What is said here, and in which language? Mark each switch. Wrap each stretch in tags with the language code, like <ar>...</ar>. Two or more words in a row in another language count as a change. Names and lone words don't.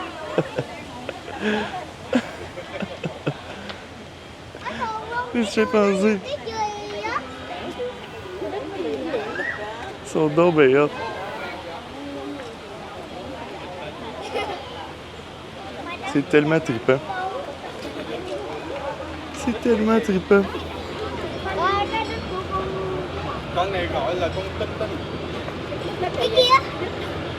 <fr>Des chimpanzés. Ils sont donc bien hot. C'est tellement trippant. C'est tellement trippant.</fr> <vi>Con này gọi là con tinh tinh. Cái kia</vi>